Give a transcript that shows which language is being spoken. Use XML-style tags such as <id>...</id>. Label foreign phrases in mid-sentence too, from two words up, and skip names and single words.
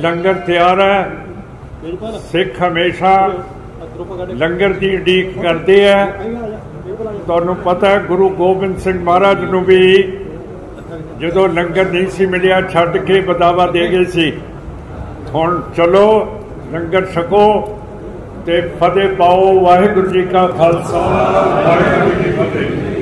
<hi>लंगर तैयार है, सिख हमेशा लंगर की उड़ीक करते हैं।</hi> <pa>ਤੁਹਾਨੂੰ ਪਤਾ ਹੈ ਗੁਰੂ ਗੋਬਿੰਦ ਸਿੰਘ ਮਹਾਰਾਜ ਨੂੰ ਭੀ ਜਦੋਂ ਲੰਗਰ ਨਹੀਂ ਸੀ ਮਿਲਿਆ ਛੱਡ ਕੇ ਬਦਾਵਾ ਦੇ ਗਏ ਸੀ। ਹੁਣ ਚੱਲੋ ਲੰਗਰ ਛਕੋ ਤੇ ਫ਼ਤਿਹ ਪਾਓ। ਵਾਹਿਗੁਰੂ ਜੀ ਕਾ ਖ਼ਾਲਸਾ, ਵਾਹਿਗੁਰੂ ਜੀ ਕੀ ਫ਼ਤਿਹ।</pa>